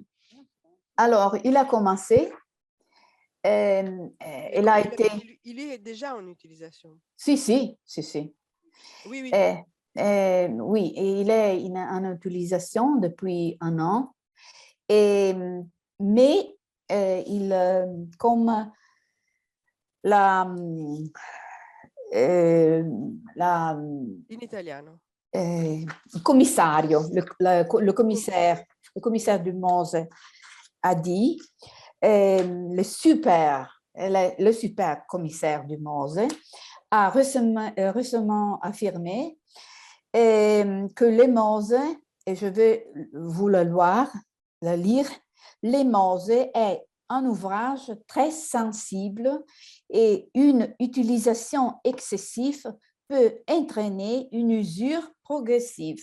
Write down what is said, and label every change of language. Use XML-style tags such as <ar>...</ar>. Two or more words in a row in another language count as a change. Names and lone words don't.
<fr>Alors, il a commencé. Il est déjà en utilisation. Si. Oui. Oui, et il est en utilisation depuis 1 an. Mais comme</fr> <it>in italiano.</it> <fr>Commissario, le commissaire du Mose a dit, le super commissaire du Mose a récemment affirmé que les Mose, et je vais vous la lire, les Mose est un ouvrage très sensible et une utilisation excessive peut entraîner une usure progressive.</fr>